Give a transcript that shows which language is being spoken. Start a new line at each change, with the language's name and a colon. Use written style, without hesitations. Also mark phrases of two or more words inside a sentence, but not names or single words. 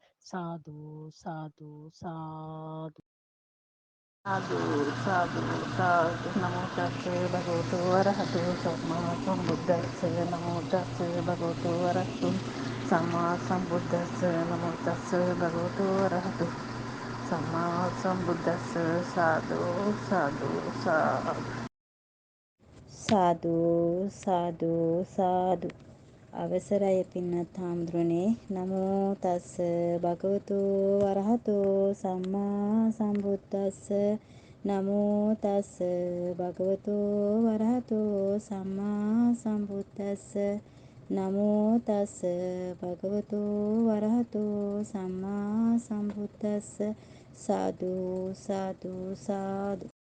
Pali: සාදු සාදු සාදු साधु साधु साधु नमो तस्से भगवतो अरहतो सम्मा सम्बुद्धस्से नमो तस्से भगवतो अरहतो सम्मा सम्बुद्धस्से नमो तस्से भगवतो अरहतो सम्मा सम्बुद्धस्से साधु साधु साधु සාදු සාදු සාදු
Sinhala: අවසරයි පින්වත් හාමුදුරනේ
Pali: නමෝ තස්ස භගවතු වරහතෝ සම්මා සම්බුද්දස්ස නමෝ තස්ස භගවතු වරහතෝ සම්මා සම්බුද්දස්ස නමෝ තස්ස භගවතු වරහතෝ සම්මා සම්බුද්දස්ස සාදු සාදු සාදු